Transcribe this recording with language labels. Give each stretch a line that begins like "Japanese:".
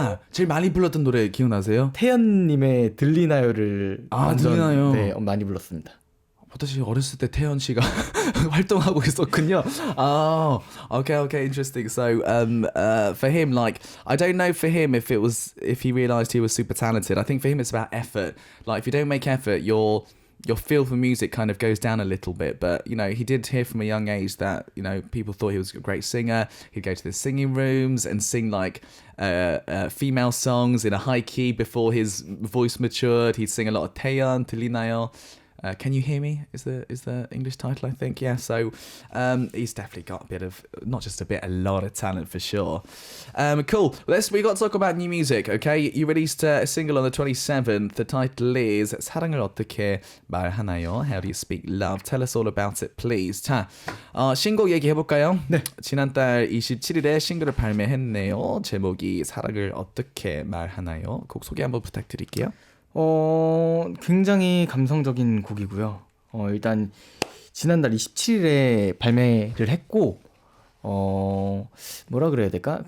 Korean: 제일 많이 불렀던 노래 기억나세요? 태연님의 들리나요를 들리나요? 네, 많이 불렀습니다. 버터씨 어렸을 때 태연 씨가 활동하고 있었군요.
English: Okay, interesting. So, for him, like, I don't know for him if he realized he was super talented. I think for him it's about effort. Like, if you don't make effort, your feel for music kind of goes down a little bit. But, you know, he did hear from a young age that, you know, people thought he was a great singer. He'd go to the singing rooms and sing like female songs in a high key before his voice matured. He'd sing a lot of 태연, 들리나요? Can you hear me? Is the English title, I think. Yeah, so he's definitely got a bit of, not just a bit, a lot of talent for sure. Cool. We got to talk about new music, okay? You released a single on the 27th. The title is 사랑을 어떻게 말하나요? How do you speak love? Tell us all about it, please.
Korean: 자, 신곡 얘기해볼까요? 네. 지난달 27일에 싱글을 발매했네요. 제목이 사랑을 어떻게 말하나요? 곡 소개 한번 부탁드릴게요. 굉장히 감성적인 곡이고요. 일단 지난달 27일에 발매를 했고 뭐라 그래야 될까?